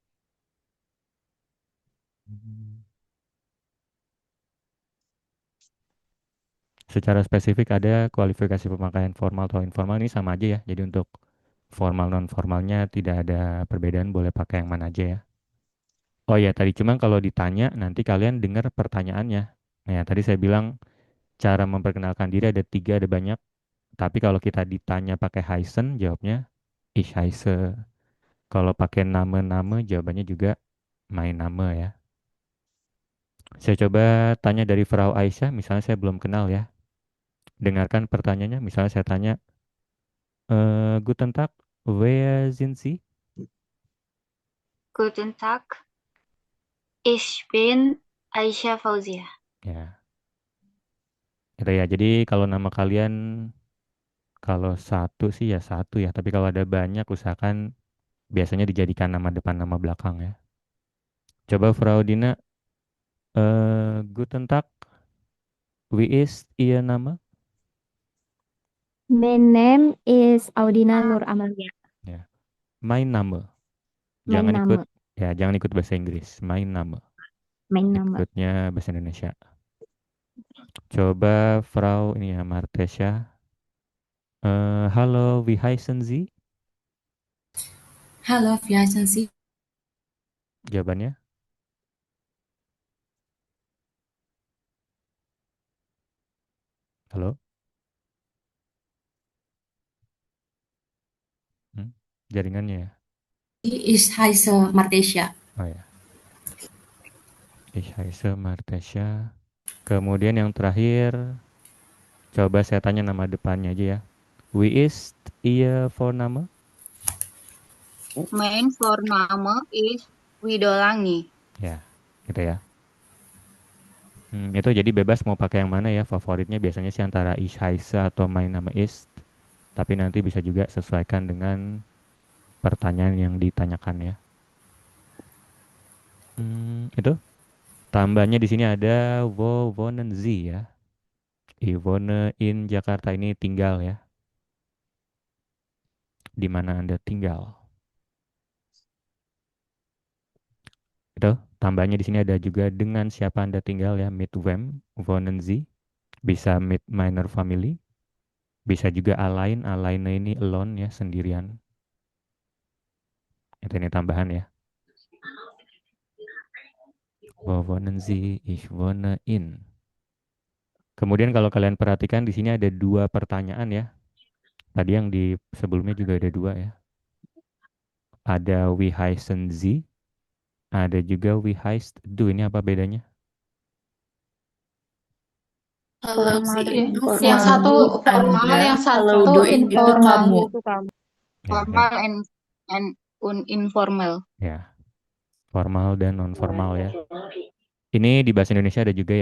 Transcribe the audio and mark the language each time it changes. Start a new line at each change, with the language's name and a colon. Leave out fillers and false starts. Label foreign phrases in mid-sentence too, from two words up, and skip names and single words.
Indonesian: Secara spesifik ada kualifikasi pemakaian formal atau informal, ini sama aja ya. Jadi untuk formal non formalnya tidak ada perbedaan, boleh pakai yang mana aja ya. Oh ya tadi cuma kalau ditanya nanti kalian dengar pertanyaannya. Nah ya, tadi saya bilang cara memperkenalkan diri ada 3, ada banyak. Tapi kalau kita ditanya pakai heißen jawabnya
German: ich heiße.
Indonesian: Kalau pakai nama-nama jawabannya juga
German: mein Name
Indonesian: ya. Saya coba tanya dari Frau Aisyah, misalnya saya belum kenal ya. Dengarkan pertanyaannya, misalnya saya tanya,
German: Guten Tag, wer sind Sie? Guten Tag. Ich bin Aisyah Fauzia.
Indonesian: Ya. Gitu ya. Jadi kalau nama kalian kalau satu sih ya satu ya. Tapi kalau ada banyak usahakan Biasanya dijadikan nama depan nama belakang ya.
German: Coba Frau Dina, Guten Tag, wie ist Ihr Name?
English: My name is Audina Nur Amalia.
German: Ya. Mein Name.
English: My
Indonesian: Jangan ikut
English: name.
Indonesian: ya, jangan ikut bahasa Inggris.
German: Mein Name.
English: My name.
Indonesian: Ikutnya bahasa Indonesia. Coba Frau ini ya Martesya.
German: Halo, wie heißen Sie? Hallo, wie heißen Sie?
Indonesian: Jawabannya? Halo? Jaringannya ya?
German: Ich heiße Martesia. Oh ya. Ich heiße Martesya.
Indonesian: Kemudian yang terakhir, coba saya tanya nama depannya aja ya.
German: Wie ist Ihr Vorname? Mein Vorname is Widolangi.
Indonesian: Ya, gitu ya. Itu jadi bebas mau pakai yang mana ya. Favoritnya biasanya sih antara
German: Ich heiße
Indonesian: atau
German: Mein Name ist.
Indonesian: Tapi nanti bisa juga sesuaikan dengan pertanyaan yang ditanyakan ya. Itu tambahnya di sini ada
German: wo wohnen Sie
Indonesian: ya.
German: Ich wohne in Jakarta,
Indonesian: ini tinggal ya. Di mana Anda tinggal. Itu tambahnya di sini ada juga dengan siapa Anda tinggal ya.
German: Mit wem wohnen Sie. Bisa mit meiner Family.
Indonesian: Bisa juga allein. Alleine ini alone ya, sendirian. Itu ini tambahan ya.
German: Wo wohnen Sie? Ich wohne in.
Indonesian: Kemudian kalau kalian perhatikan di sini ada dua pertanyaan ya. Tadi yang di sebelumnya juga ada dua ya.
German: Ada wie heißen Sie? Ada juga wie heißt du?
Indonesian: Ini apa bedanya? Formal dan informal. Yang satu formal, Anda, yang kalau satu do itu informal. kamu. Ya,
English: Formal and informal.
Indonesian: ya, formal dan non formal ya. Ini di bahasa Indonesia ada juga ya.